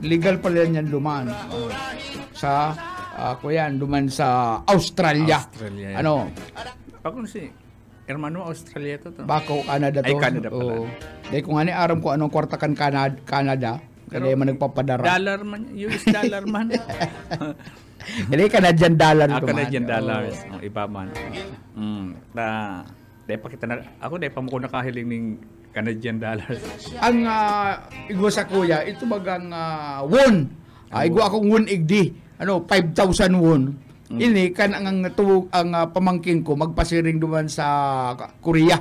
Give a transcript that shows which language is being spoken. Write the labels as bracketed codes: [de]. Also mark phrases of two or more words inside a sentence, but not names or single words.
[bik] Legal pala yan duman. Sa, duman sa Australia. Ako si Hermano, Australia to. Bako, Canada to. Ay, Canada pala. Dahil kung aram ko anong kwarta kan Canada, kaya man nagpapadara. Dollar man, US dollar man. Dahil [en] Canadian dollar. Canadian dollars. [bik] Iba man. Dahil pa kita ako dahil pa mo ko nakahiling ng [en] Canadian dollars. [bik] Ang igwa sa kuya, ito bagang won. Igwa akong won igdi. 5,000 won. Ini kan ang pamangkin ko magpasiring duman sa Korea.